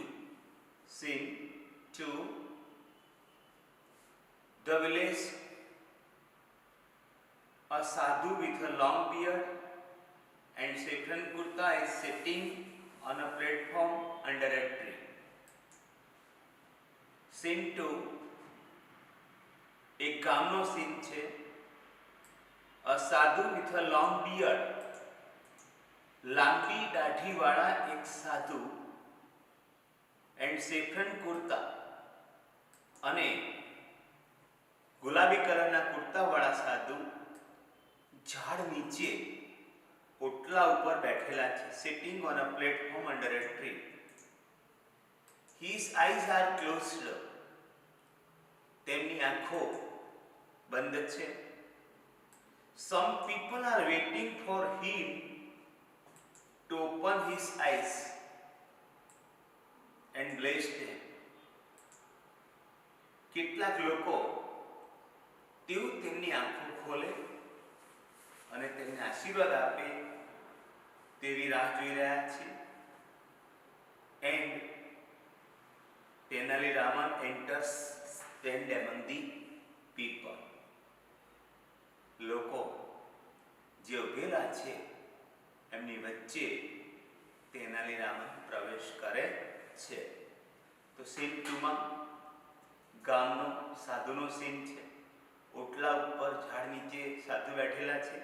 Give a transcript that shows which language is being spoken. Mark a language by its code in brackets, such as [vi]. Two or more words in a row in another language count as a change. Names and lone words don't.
[en] Scene 2, the village. A sadhu with a long beard and saffron kurta is sitting on a platform under a tree. Scene 2, [gu] એક ગામનો સીન છે. [en] A sadhu with a long beard, [gu] લાંબી દાઢીવાળા એક સાધુ [en] and saffron kurta [gu] અને ગુલાબી કલરના કુર્તાવાળા સાધુ ઝાડ નીચે ઓટલા ઉપર બેઠેલા છે. [en] Sitting on a platform under a tree. His eyes are closed. [gu] તેમની આંખો બંધ છે. [en] Some people are waiting for him to open his eyes and bless them. [gu] કેટલાક લોકો તેઓ તેમની આંખો ખોલે અને તેમને આશીર્વાદ આપે તેવી રાહ જોઈ રહ્યા છે. [en] And Tenali Raman enters, stand among the people. [gu] લોકો જે ઉભેલા છે એમની વચ્ચે તેનાલી રામન પ્રવેશ કરે છે. તો સીન 2 માં ગામનો સાધુનો સીન છે. ઓટલા ઉપર ઝાડ નીચે સાધુ બેઠેલા છે.